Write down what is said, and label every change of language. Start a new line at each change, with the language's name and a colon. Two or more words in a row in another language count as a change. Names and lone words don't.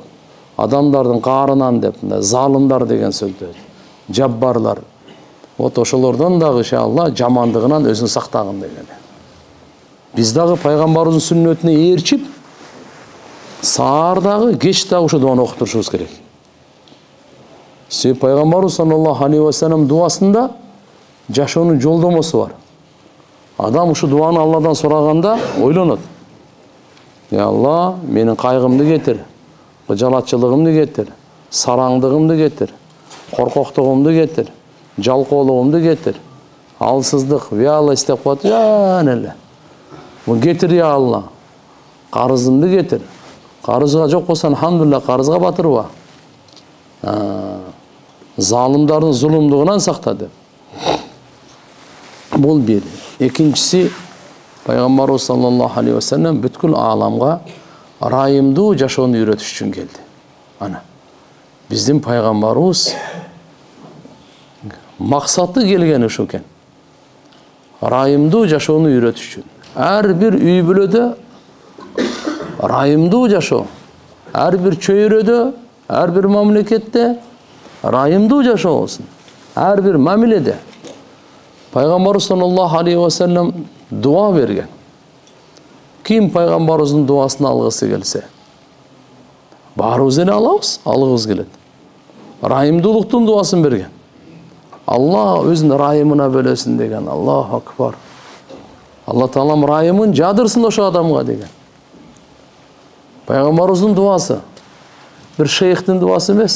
Kyrgyz: Адамдардын каарынан деп, залымдар деген сөздөр, жаббарлар. Вот ошолордон дагы иншалла жамандыгынан өзүн сактагын деген. Биз дагы пайгамбарыбыздын сүннөтүнө ээрчип, саар дагы, кеч дагы ушул дуаны окуп турушубуз керек. Себеп пайгамбарыбыз
Arabic: صلى الله عليه وسلم
Kyrgyz: дуасында жашоонун жолдомосу бар. Адам ушул дуаны Алладан сураганда ойлонот. Я Алла, менин кайгымды кетир, жалатчылыгымды кетир, сараңдыгымды кетир, коркоктугумду кетир, жалкоолугумду кетир, алсыздык, вялость деп коет, жана эле. Бул кетир я Алла. Карызымды кетир. Карызга жок болсо, алхамдулилlah, карызга батырба. Залымдардын зулумдугунан сакта деп. Бул бир. Экинчиси, пайгамбарыбыз
Arabic: صلى الله عليه وسلم
Kyrgyz: бүткүл ааламга райымдуу жашоону үйрөтүш үчүн келди. Ана. Биздин пайгамбарыбыз максаты келген ошо экен. Райымдуу жашоону үйрөтүш үчүн. Ар бир үй бүлөдө райымдуу жашоо. Ар бир чөйрөдө, ар бир мамлекетте райымдуу жашоо болсун. Ар бир мамиледе. Пайғамбар
Arabic: صلى الله عليه وسلم
Kyrgyz: дуа берген. Ким пайғамбарымыздың дуасын алғысы келсе, барыбыз эле алабыз, алғыбыз келет. Райымдуулуктун дуасын берген. Алла өзүнүн райымына бөлөсүн деген.
Arabic: الله أكبر.
Kyrgyz: Алла Таалам райымын жадырсын ошо адамга деген. Пайғамбарымыздың дуасы bir шейхтин дуасы эмес.